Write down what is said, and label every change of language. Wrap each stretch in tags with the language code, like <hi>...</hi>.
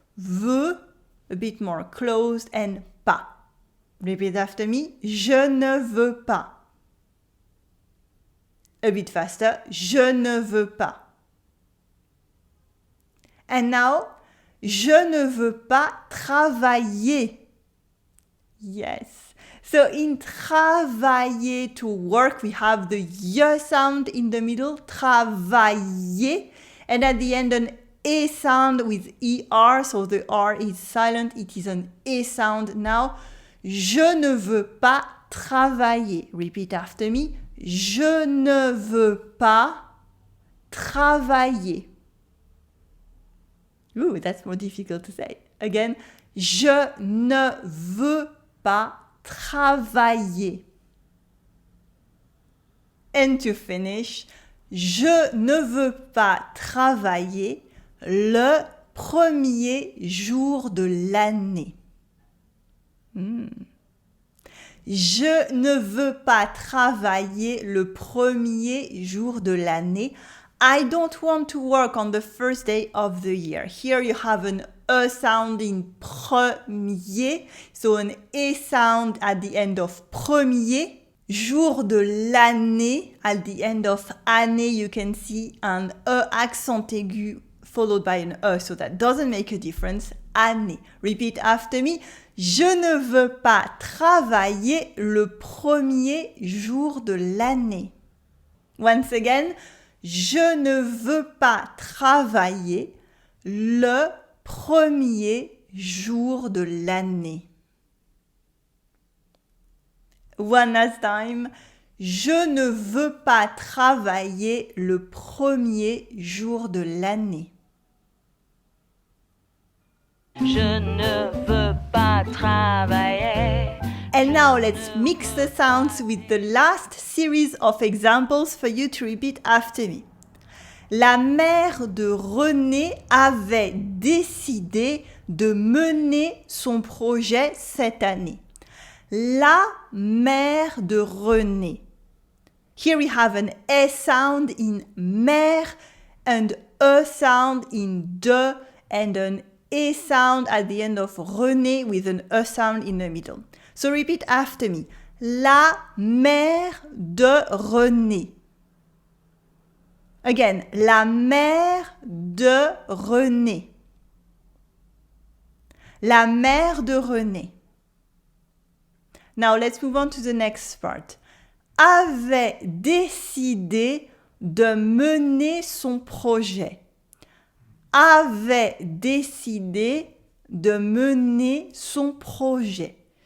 <en>Veux, a bit more closed, and pas. Repeat after me.</en> <fr>Je ne veux pas.</fr> <en>A bit faster.</en> <fr>Je ne veux pas.</fr> <en>And now,</en> <fr>je ne veux pas travailler.</fr> <en>Yes. So in travailler, to work, we have the y sound in the middle, travailler, and at the end an E sound with ER, so the R is silent, it is an E sound now.</en> <fr>Je ne veux pas travailler.</fr> <en>Repeat after me.</en> <fr>Je ne veux pas travailler.</fr> <en>Ooh, that's more difficult to say.</en> <fr>Again, je ne veux pas travailler.</fr> <en>And to finish,</en> <fr>je ne veux pas travailler le premier jour de l'année. Je ne veux pas travailler le premier jour de l'année.</fr> <en>I don't want to work on the first day of the year. Here you have an E sound in premier, so an E sound at the end of premier.</en> <fr>Jour de l'année,</fr> <en>at the end of année, you can see an E accent aigu followed by an E, so that doesn't make a difference. Année. Repeat after me.</en> <fr>Je ne veux pas travailler le premier jour de l'année.</fr> <en>Once again,</en> <fr>je ne veux pas travailler le premier jour de l'année.</fr> <en>One last time.</en> <fr>Je ne veux pas travailler le premier jour de l'année. Je ne veux pas travailler.</fr> <en>And now let's mix the sounds with the last series of examples for you to repeat after me.</en> <fr>La mère de René avait décidé de mener son projet cette année. La mère de René.</fr> <en>Here we have an E sound in mère and E sound in de and an A sound at the end of René with an E sound in the middle. So repeat after me.</en> <fr>La mère de René. Again, la mère de René. La mère de René.</fr> <en>Now let's move on to the next part.</en> <fr>Avait décidé de mener son projet. Avait décidé de mener son projet.</fr>